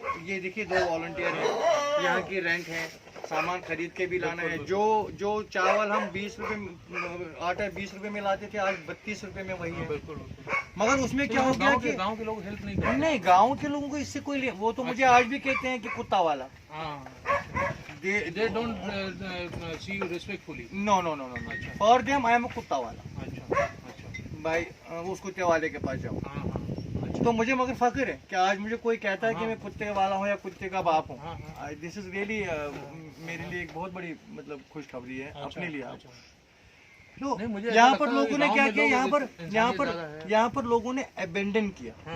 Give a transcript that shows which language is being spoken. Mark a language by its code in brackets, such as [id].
[hi] ये देखिए 2 वॉलंटियर हैं, यहाँ की रेंट है, सामान खरीद के भी लाना है। जो चावल हम 20 रुपये, आटा 20 रुपये में लाते थे, आज 32 रुपये में वही है। मगर उसमें क्या हो गया कि गांव के लोग हेल्प नहीं करते। नहीं, गांव के लोगों को इससे कोई, वो तो मुझे आज भी कहते हैं कि कुत्ता वाला। [en] They don't see you respectfully. No. For them I am a [hi] कुत्ता वाला। अच्छा। भाई उस कुत्ते वाले के पास जाओ। तो मुझे मगर फख्र है कि आज मुझे कोई कहता है कि मैं कुत्ते वाला हूँ या कुत्ते का बाप हूँ। [en] this is really [hi] मेरे लिए एक बहुत बड़ी मतलब खुशखबरी है अपने लिए। तो यहाँ पर लोगों ने क्या किया, यहाँ पर लोगों ने अबेंडन किया।